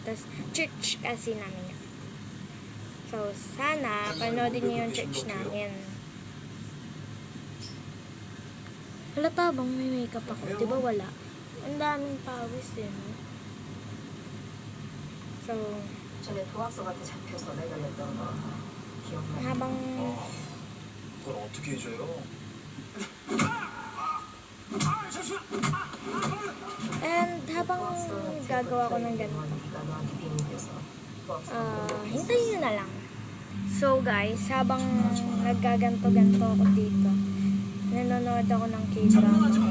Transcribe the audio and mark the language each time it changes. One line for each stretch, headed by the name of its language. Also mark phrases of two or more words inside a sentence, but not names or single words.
Filipino: Tapos church kasi namin. So sana panoodin nyo yung church namin. Halata bang may makeup ako? Diba wala? Ang daming pawis din. So habang
Korean: 그걸 어떻게 해줘요?
Filipino: and habang gagawa ko ng ganito, hintayin nyo na lang.
English: So guys,
Filipino: habang naggaganto-ganto ako dito, nanonood ako ng K-drama.